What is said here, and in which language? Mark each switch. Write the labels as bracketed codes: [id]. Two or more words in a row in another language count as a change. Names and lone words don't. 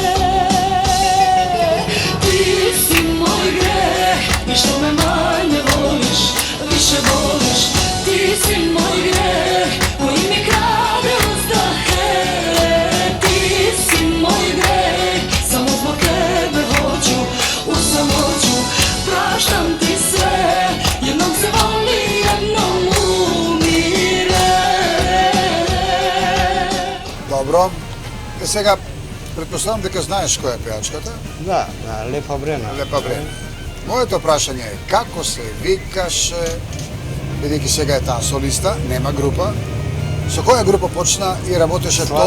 [sr] Ти си мој грех и што ме мање волиш, више волиш. Ти си мој грех кој ми краде уздахе. Ти си мој грех, само због тебе hoću u samoću. Praštam ti sve, jednom se voli, jednom umire. [mk] Добро. Сега, предпоставам дека знаеш која е пеачката. Да, Лепа Брена. Лепа Брена. Моето прашање е како се викаше, бидејќи сега е таа солиста, нема група. Со која група почна и работеше толку?